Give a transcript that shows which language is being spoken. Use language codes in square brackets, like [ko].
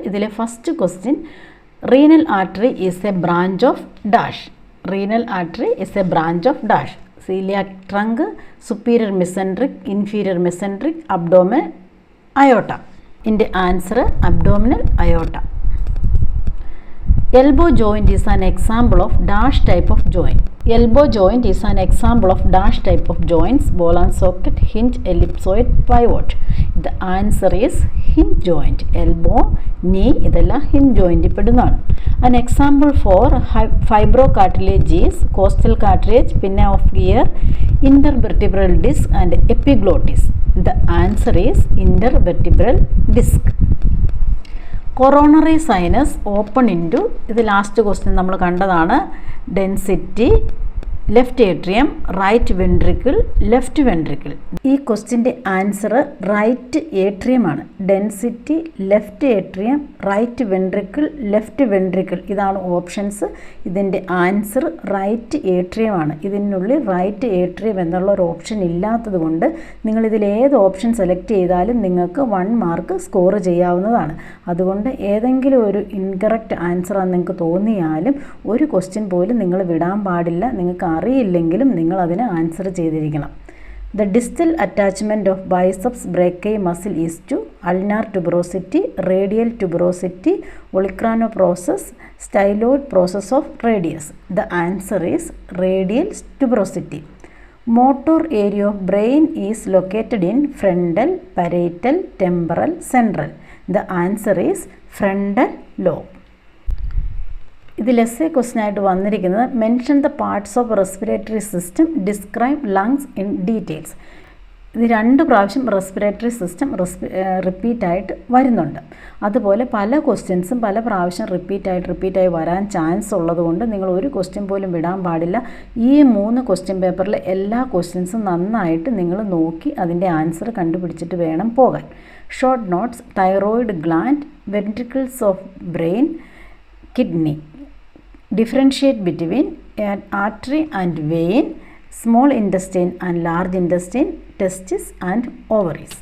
[en] ഇതിലെ first question, renal artery is a branch of dash. Renal artery is a branch of dash. Celiac trunk, superior mesenteric, inferior mesenteric, abdomen, aorta. ഇതിൻ്റെ answer abdominal aorta. Elbow joint is an example of dash type of joint. Elbow joint is an example of dash type of joints: ball and socket, hinge, ellipsoid, pivot. The answer is hinge joint. Elbow, knee [ml] ഇതെല്ലാം hinge joint പെടുന്നതാണ്. [en] An example for fibrocartilage is costal cartilage, pinna of ear, intervertebral disc and epiglottis. The answer is intervertebral disc. Coronary sinus open into, [ml] ഇത് last question നമ്മൾ കണ്ടതാണ്, [en] Density, left atrium, right ventricle, left ventricle. [ml] ഈ ക്വസ്റ്റ്യൻ്റെ answer right ഏട്രിയമാണ്. Density, left atrium, right ventricle, left ventricle ഇതാണ് options. ഇതിൻ്റെ answer right ഏട്രിയമാണ്. ഇതിനുള്ളിൽ right atrium എന്നുള്ള ഒരു option ഇല്ലാത്തത് കൊണ്ട് നിങ്ങളിതിൽ ഏത് ഓപ്ഷൻ സെലക്ട് ചെയ്താലും നിങ്ങൾക്ക് 1 മാർക്ക് സ്കോർ ചെയ്യാവുന്നതാണ്. അതുകൊണ്ട് ഏതെങ്കിലും ഒരു ഇൻകറക്റ്റ് ആൻസറാണ് നിങ്ങൾക്ക് തോന്നിയാലും ഒരു ക്വസ്റ്റ്യൻ പോലും നിങ്ങൾ വിടാൻ പാടില്ല. നിങ്ങൾക്ക് അറിയില്ലെങ്കിലും നിങ്ങൾ അതിന് ആൻസർ ചെയ്തിരിക്കണം. [en] The distal attachment of biceps brachii muscle is to ulnar tuberosity, radial tuberosity, olecranoprocess, styloid process of radius. The answer is radial tuberosity. Motor area of brain is located in frontal, parietal, temporal, central. The answer is frontal lobe. [ml] ഇതിൽ essay question ആയിട്ട് വന്നിരിക്കുന്നത്, [en] Mention the parts of respiratory system, describe lungs in details. [ml] ഇത് 2 പ്രാവശ്യം respiratory system റിപ്പീറ്റായിട്ട് വരുന്നുണ്ട്. അതുപോലെ പല ക്വസ്റ്റ്യൻസും പല പ്രാവശ്യം റിപ്പീറ്റായി വരാൻ ചാൻസ് ഉള്ളതുകൊണ്ട് നിങ്ങൾ ഒരു ക്വസ്റ്റ്യൻ പോലും വിടാൻ പാടില്ല. ഈ 3 ക്വസ്റ്റ്യൻ പേപ്പറിലെ എല്ലാ ക്വസ്റ്റ്യൻസും നന്നായിട്ട് നിങ്ങൾ നോക്കി അതിൻ്റെ ആൻസർ കണ്ടുപിടിച്ചിട്ട് വേണം പോകാൻ. [en] Short notes: thyroid gland, ventricles of brain, kidney. Differentiate between an artery and vein, small intestine and large intestine, testes and ovaries.